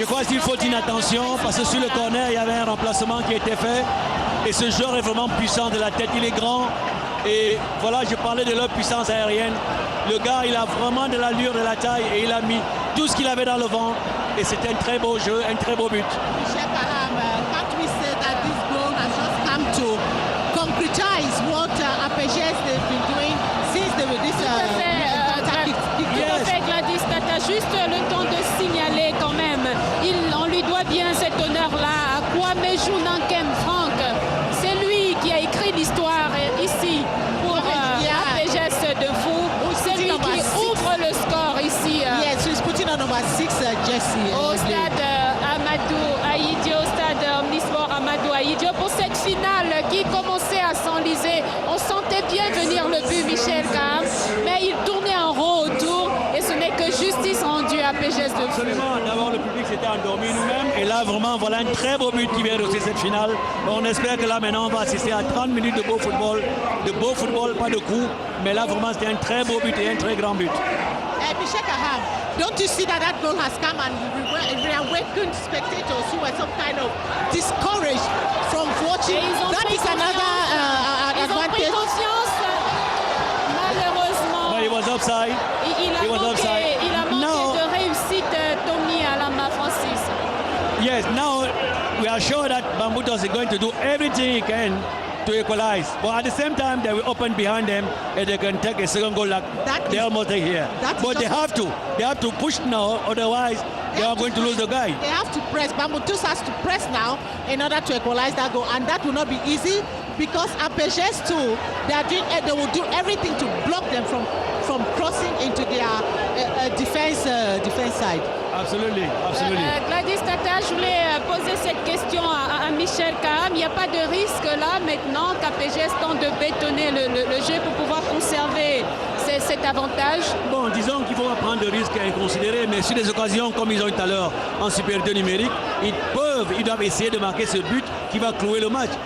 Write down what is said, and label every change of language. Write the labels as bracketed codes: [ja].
[fr] Je crois qu'il faut une attention parce que sur le corner, il y avait un remplacement qui a été fait. Et ce joueur est vraiment puissant de la tête. Il est grand. Et voilà, je parlais de leur puissance aérienne. Le gars, il a vraiment de l'allure, de la taille. Et il a mis tout ce qu'il avait dans le vent. Et c'était un très beau jeu, un très beau but. [en] Can't we say that this goal has just come to concretize what APGS they've been doing since they were this [fr] Tout à fait, Gladys Tata. Juste le temps de signaler quand même. On lui doit bien cet honneur-là à Kwame Jounankem Franck. C'est lui qui a écrit l'histoire ici pour APGS de Fou. C'est lui qui ouvre le score ici. [en] Yes, he's putting on number 6 jersey. [fr] Au stade Amadou Ahidjo, au stade Omnisport Amadou Ahidjo, pour cette finale qui commençait à s'enliser. On sentait bien venir le but Michel Kaham, mais il tournait en rond autour et ce n'est que justice rendue à PGS de Fou. Absolument, d'abord le public s'était endormi nous-mêmes et là vraiment voilà un très beau but qui vient de cette finale. On espère que là maintenant on va assister à 30 minutes de beau football, pas de coups, mais là vraiment c'était un très beau but et un très grand but. [en] Michel Kaham, don't you see that goal has come and reawakened spectators who were some kind of discouraged from watching? That is another [fr] Ils ont pris confiance, malheureusement. [en] But he was offside. [fr] Il a manqué de réussite, Tommy Alama Francis. [en] Yes, now we are sure that Bambutos is going to do everything he can to equalize. But at the same time, they will open behind them and they can take a second goal like they almost take here. But they have to push now, otherwise they are going to lose the guy. They have to press. Bambutos has to press now in order to equalize that goal, and that will not be easy because APGS too, they will do everything to block them from crossing into their defense side. Absolutely. [fr] Gladys Tata, je voulais poser cette question à Michel Kaham. Il n'y a pas de risque là maintenant qu'APGS tente de bétonner le jeu pour pouvoir conserver cet avantage? Bon, disons qu'il faut pas prendre de risques inconsidérés, mais sur des occasions comme ils ont eu tout à l'heure en supériorité numérique, ils doivent essayer de marquer ce but qui va clouer le match.